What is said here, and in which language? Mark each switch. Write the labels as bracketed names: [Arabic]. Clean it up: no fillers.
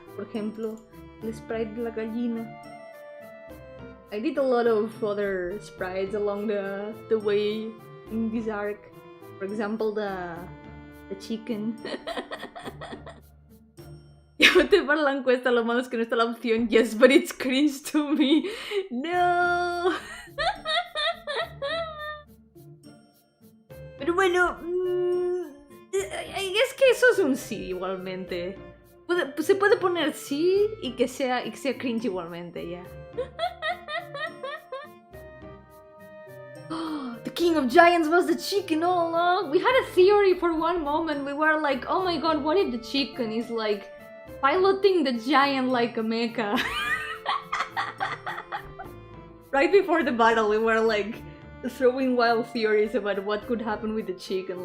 [Spanish] Por ejemplo, el sprite de la gallina. [English] I did a lot of other sprites along the way in this arc. For example, the chicken. [Spanish] Llévate para la encuesta, lo malo es que no está la opción [English] yes, but it's cringe to me. [Spanish] No. Pero bueno, es que eso es un sí igualmente. Se puede poner sí y que sea cringe igualmente, ya. [English] The king of giants was the chicken all along. We had a theory for one moment. We were like, oh my god, what if the chicken is like piloting the giant like a mecha? Right before the battle, we were like throwing wild theories about what could happen with the chicken.